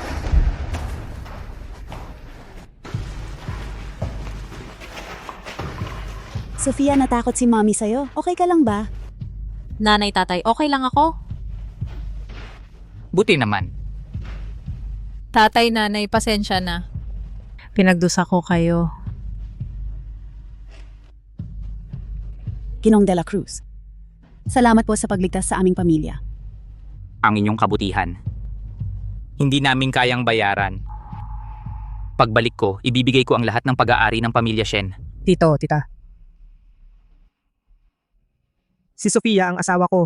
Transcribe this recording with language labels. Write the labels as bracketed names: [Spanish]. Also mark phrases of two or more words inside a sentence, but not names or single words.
[Filipino] Sofia, natakot si mommy sa'yo. Okay ka lang ba? nanay, tatay, okay lang ako? Buti naman. Tatay, nanay, pasensya na. Pinagdusa ko kayo. Ginong de la Cruz. Salamat po sa pagligtas sa aming pamilya. Ang inyong kabutihan. Hindi namin kayang bayaran. Pagbalik ko, ibibigay ko ang lahat ng pag-aari ng pamilya Shen. Tito, tita. Si Sofia ang asawa ko.